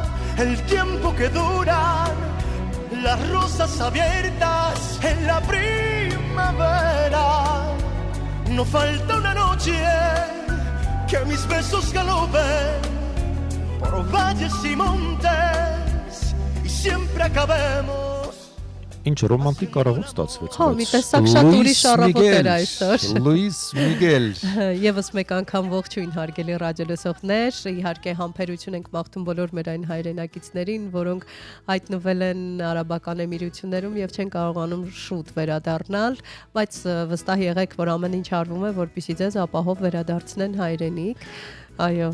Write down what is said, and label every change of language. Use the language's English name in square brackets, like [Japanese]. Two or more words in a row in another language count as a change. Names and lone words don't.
[Spanish] El tiempo que duran las rosas abiertas en la primavera. No falta una noche que mis besos galopen por valles y montes y siempre acabemos. [Armenian] Ինչ ռոմանտիկ կարողոց ստացվեց։ Հա, մի տեսակ շատ ուրիշ առավոտ էր այսօր։ Լուիս Միգել։ Եվս մեկ անգամ ողջույն հարգելի ռադիոլսողներ, իհարկե համբերություն ենք մաղթում բոլոր մեր այն հայրենակիցներին, որոնք հայտնվել են Արաբական Էմիրություններում եւ չեն կարողանում շուտ վերադառնալ, բայց վստահ եղեք, որ ամեն ինչ արվում է, որպեսզի ձեզ ապահով վերադարձնեն հայրենիք։ Այո։